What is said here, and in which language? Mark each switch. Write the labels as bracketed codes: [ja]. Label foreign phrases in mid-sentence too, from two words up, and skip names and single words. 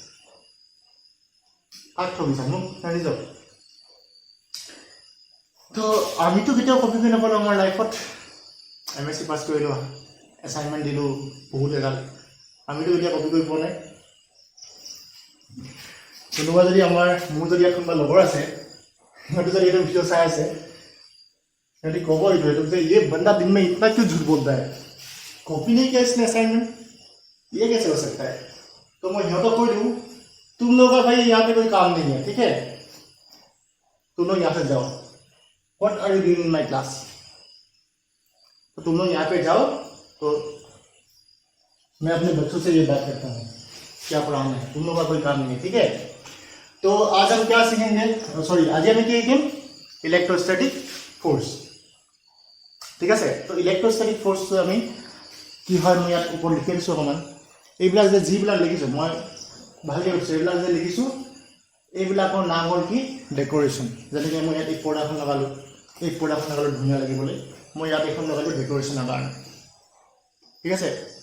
[as] কাক থবিছা মোক জানি যাওক তো আমিতো কেতিয়াও কপি কৰি নাপালোঁ আমাৰ লাইফত MSc পাছ কৰিলোঁ এছাইনমেণ্ট দিলোঁ বহুত এগাল আমিতো এতিয়া কপি কৰি পোৱা নাই কোনোবা যদি আমাৰ মোৰ যদি ইয়াত কোনোবা লগৰ আছে সিহঁতে যদি এইটো ভিডিঅ' চাই আছে [hi] यदि कहो तो ये बंदा दिन में इतना क्यों झूठ बोलता है कॉपी नहीं किया इसने असाइनमेंट ये कैसे हो सकता है तो मैं यहाँ तो कोई दूँ तुम लोग का भाई यहाँ पे कोई काम नहीं है ठीक है तुम लोग यहाँ से जाओ [en] what are you doing in my class [hi] तो तुम लोग यहाँ पे जाओ तो मैं अपने बच्चों से ये बात करता हूँ क्या पढ़ाना है तुम लोग का कोई काम नहीं है ठीक है तो आज हम क्या सीखेंगे सॉरी आज हम क्या सीखेंगे [en] electrostatic force [as] ঠিক আছে তো [en] electrostatic forceটো [as] আমি কি হয় মই ইয়াত ওপৰত লিখি দিছোঁ অকণমান এইবিলাক যে যিবিলাক লিখিছোঁ মই ভালকৈ কৈছোঁ এইবিলাক যে লিখিছোঁ এইবিলাকৰ নাম হ'ল কি ডেকোৰেশ্যন যেনেকৈ মই ইয়াত এই পৰ্দাখন লগালোঁ এই পৰ্দাখন লগালোঁ ধুনীয়া লাগিবলৈ মই ইয়াত এখন লগালোঁ ডেকোৰেশ্যনৰ কাৰণে ঠিক আছে